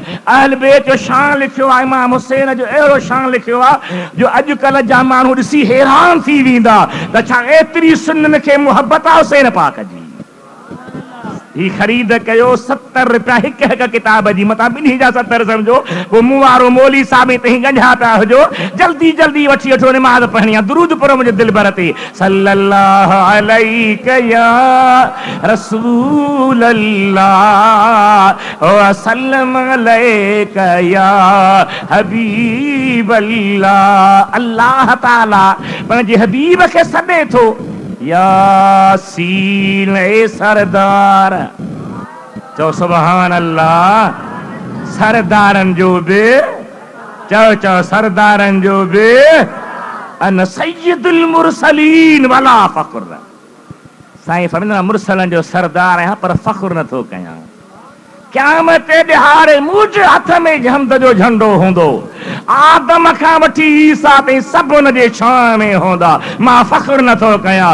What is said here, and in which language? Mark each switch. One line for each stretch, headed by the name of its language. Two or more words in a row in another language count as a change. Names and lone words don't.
Sindhi: अहल बैत जो शान लिखियो आहे, इमाम हुसैन जो अहिड़ो शान लिखियो आहे जो अॼुकल्ह जा माण्हू ॾिसी हैरान थी वेंदा त छा एतिरी सुन्ननि खे मुहबत आहे हुसैन पाक जी। ही ख़रीद कयो 70 रुपया हिक हिक किताब जी, मतां ॿिन्ही जा 70 सम्झो। पोइ मूं वारो मौली साहब तही गंढा पिया हुजो, जल्दी जल्दी वठी वठो, निमाज़ पढ़णी आहे, दुरूद पढ़ो मुंहिंजे दिलबर ते।
Arabic: صلى الله عليك يا رسول الله وسلم عليك يا حبيب الله.
Sindhi: अल्लाह ताला पंहिंजे हबीब खे सॾे थो, यासीन ए सरदार। चओ
Arabic: سبحان الله.
Sindhi: सरदारनि जो बि चओ, चओ सरदारनि जो बि
Arabic: أنا سيد المرسلين ولا فخر.
Sindhi: साईं फरमाईंदा मुरसलनि जो सरदार आहियां पर फ़ख्र नथो कयां। क़यामत ॾिहाड़े मुंहिंजे हथ में हमद जो झंडो हूंदो, आदम खां वठी ईसा ताईं सभु हुन जे छां में हूंदा, मां फ़ख्र नथो कयां।